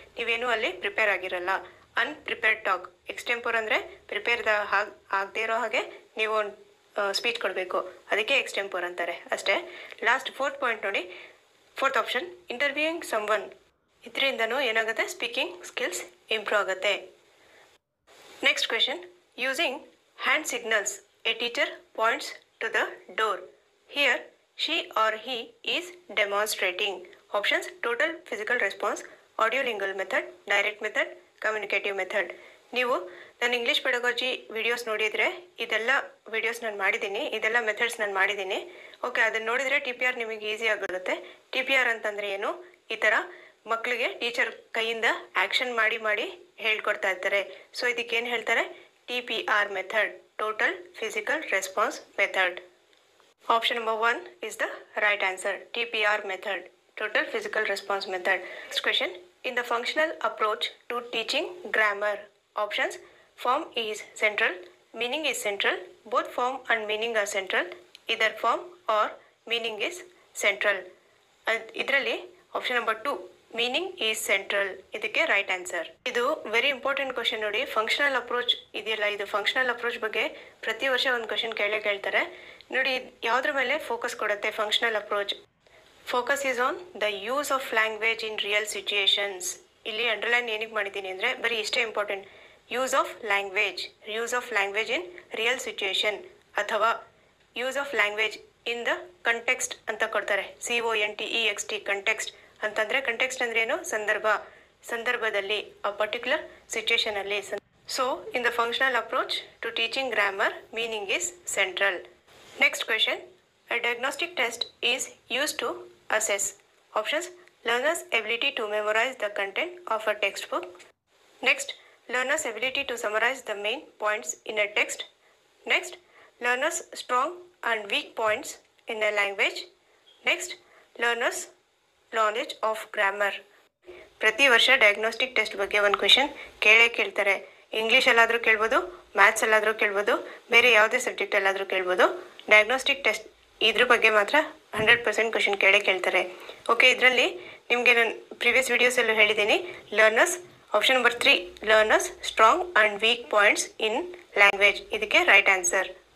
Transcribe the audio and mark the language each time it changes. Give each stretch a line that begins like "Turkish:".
Kannada: ನೀವೇನು ಅಲ್ಲಿ ಪ್ರಿಪೇರ್ ಆಗಿರಲ್ಲ. Unprepared talk. ಎಕ್ಸ್ಟೆಂಪೋರ್ ಅಂದರೆ ಪ್ರಿಪೇರ್ದ ಆಗದೆ ಇರೋ ಹಾಗೆ ನೀವು ಒಂದು ಸ್ಪೀಚ್ ಕೊಡಬೇಕು, ಅದಕ್ಕೆ ಎಕ್ಸ್ಟೆಂಪೋರ್ ಅಂತಾರೆ ಅಷ್ಟೇ.
English: last 4th point
Kannada: ನೋಡಿ,
English: 4th option interviewing someone.
Kannada: ಇದರಿಂದನೂ ಏನಾಗುತ್ತೆ,
English: Speaking skills improve ಆಗುತ್ತೆ. Next question, using hand signals a teacher points to the door. Here she or he is demonstrating. Options: total physical response, audiolingual method, direct method, communicative method.
Kannada: ನೀವು ನಾನು English pedagogy videos ನೋಡಿದರೆ ಇದೆಲ್ಲ videos ನಾನು ಮಾಡಿದ್ದೀನಿ, ಇದೆಲ್ಲ methods ನಾನು ಮಾಡಿದ್ದೀನಿ. Okay, ಅದನ್ನು ನೋಡಿದರೆ TPR ನಿಮಗೆ ಈಸಿ ಆಗಿರುತ್ತೆ. TPR ಅಂತಂದರೆ ಏನು, ಈ ಥರ ಮಕ್ಕಳಿಗೆ ಟೀಚರ್ ಕೈಯಿಂದ ಆ್ಯಕ್ಷನ್ ಮಾಡಿ ಹೇಳ್ಕೊಡ್ತಾ ಇರ್ತಾರೆ. ಸೊ ಇದಕ್ಕೇನು ಹೇಳ್ತಾರೆ,
English: TPR method, total physical response method. Option number 1 is the right answer. TPR method, total physical response method. Next question, in the functional approach to teaching grammar. Options: form is central, meaning is central, both form and meaning are central, either form or meaning is central.
Kannada: ಇದರಲ್ಲಿ
English: option number 2 meaning is central,
Kannada: ಇದಕ್ಕೆ
English: Right answer.
Kannada: ಇದು very important question ನೋಡಿ. Functional approach ಇದೆಯಲ್ಲ, ಇದು functional approach ಬಗ್ಗೆ ಪ್ರತಿ ವರ್ಷ ಒಂದು ಕ್ವಶನ್ ಕೇಳ್ತಾರೆ ನೋಡಿ. ಯಾವುದ್ರ ಮೇಲೆ ಫೋಕಸ್ ಕೊಡುತ್ತೆ functional approach?
English: Focus is on the use of language in real situations.
Kannada: ಇಲ್ಲಿ ಅಂಡರ್ಲೈನ್ ಏನಕ್ಕೆ ಮಾಡಿದ್ದೀನಿ ಅಂದರೆ ಬರೀ ಇಷ್ಟೇ important.
English: Use of language in real situation ಅಥವಾ use of language in the context ಅಂತ ಕೊಡ್ತಾರೆ.
Kannada: CONTEXT ಕಂಟೆಕ್ಸ್ಟ್ ಅಂತಂದರೆ, ಕಂಟೆಕ್ಸ್ಟ್ ಅಂದರೆ ಏನು, ಸಂದರ್ಭದಲ್ಲಿ, ಆ particular ಸಿಚುಯೇಷನಲ್ಲಿ.
English: So in the functional approach to teaching grammar, meaning is central. Next question, a diagnostic test is used to assess. Options: learner's ability to memorize the content of a textbook. Next, learner's ability to summarize the main points in a text. Next, learner's strong and weak points in a language. Next, learner's knowledge of grammar.
Kannada: ಪ್ರತಿ ವರ್ಷ diagnostic test ಬಗ್ಗೆ ಒಂದು question ಕೇಳ್ತಾರೆ. ಇಂಗ್ಲೀಷಲ್ಲಾದರೂ ಕೇಳ್ಬೋದು, ಮ್ಯಾಥ್ಸಲ್ಲಾದರೂ ಕೇಳ್ಬೋದು, ಬೇರೆ ಯಾವುದೇ ಸಬ್ಜೆಕ್ಟಲ್ಲಾದರೂ ಕೇಳ್ಬೋದು. ಡಯಾಗ್ನೋಸ್ಟಿಕ್ ಟೆಸ್ಟ್ ಇದ್ರ ಬಗ್ಗೆ ಮಾತ್ರ 100% ಕ್ವೆಶನ್ ಕೇಳ್ತಾರೆ. ಓಕೆ, ಇದರಲ್ಲಿ ನಿಮಗೆ ನಾನು ಪ್ರೀವಿಯಸ್ ವಿಡಿಯೋಸಲ್ಲೂ ಹೇಳಿದ್ದೀನಿ.
English: learners, option number 3, learners strong and weak points in language,
Kannada: ಇದಕ್ಕೆ
English: Right answer.